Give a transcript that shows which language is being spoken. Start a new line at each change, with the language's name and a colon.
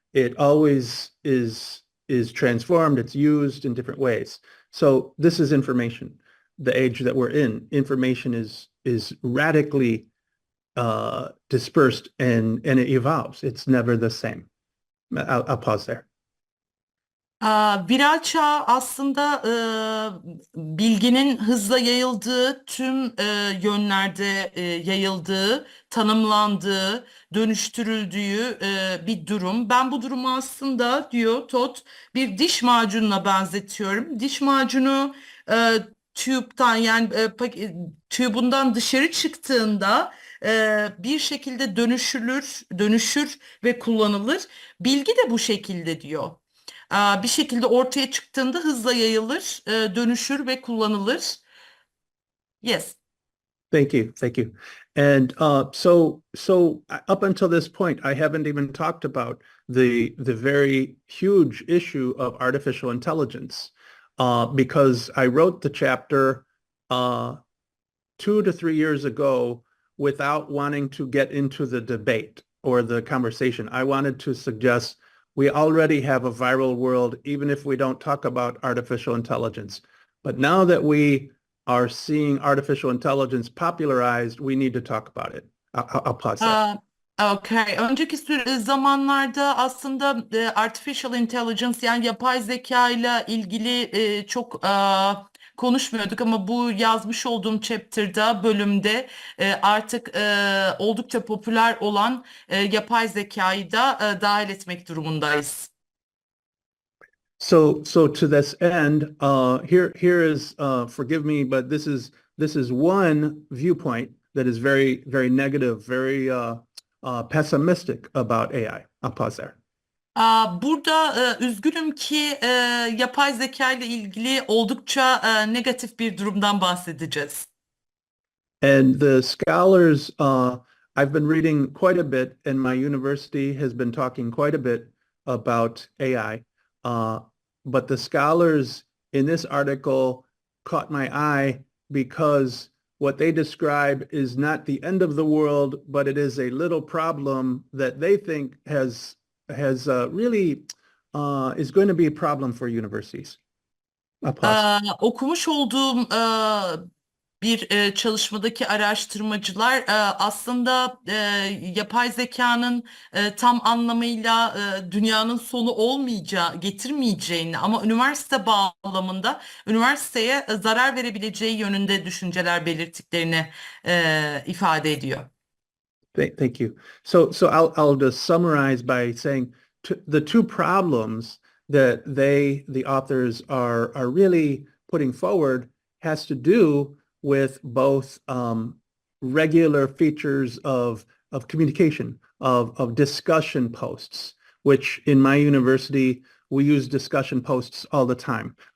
English: It always is transformed. It's used in different ways. So this is information. The age that we're in, information is radically dispersed and it evolves. It's never the same. I'll pause there.
Turkish: Viral çağ aslında bilginin hızla yayıldığı, tüm yönlerde yayıldığı, tanımlandığı, dönüştürüldüğü bir durum. Ben bu durumu aslında diyor Todd bir diş macununa benzetiyorum. Diş macunu tüpten yani tübünden dışarı çıktığında bir şekilde dönüşür ve kullanılır. Bilgi de bu şekilde diyor. Bir şekilde ortaya çıktığında hızla yayılır, dönüşür ve kullanılır.
English: Yes. Thank you. Thank you. And so up until this point, I haven't even talked about the very huge issue of artificial intelligence because I wrote the chapter 2 to 3 years ago without wanting to get into the debate or the conversation. I wanted to suggest we already have a viral world, even if we don't talk about artificial intelligence. But now that we are seeing artificial intelligence popularized, we need to talk about it. I'll pause there. Okay.
Turkish: Önceki zamanlarda aslında artificial intelligence yani yapay zeka ile ilgili çok konuşmuyorduk ama bu yazmış olduğum bölümde artık oldukça popüler olan yapay zekayı da dahil etmek durumundayız.
English: So to this end, here is forgive me, but this is one viewpoint that is very very negative, very pessimistic about AI. I'll pause there.
Turkish: Burada üzgünüm ki yapay zeka ile ilgili oldukça negatif bir durumdan bahsedeceğiz.
English: And the scholars, I've been reading quite a bit, and my university has been talking quite a bit about AI. But the scholars in this article caught my eye because what they describe is not the end of the world, but it is a little problem that they think has really is going to be a problem for universities.
Turkish: Okumuş olduğum bir çalışmadaki araştırmacılar aslında yapay zekanın tam anlamıyla dünyanın sonu getirmeyeceğini ama üniversite bağlamında üniversiteye zarar verebileceği yönünde düşünceler belirttiklerini ifade ediyor.
English: Thank you. So I'll just summarize by saying the two problems that the authors are really putting forward has to do with both regular features of communication, of discussion posts, which in my university we use discussion posts all the time.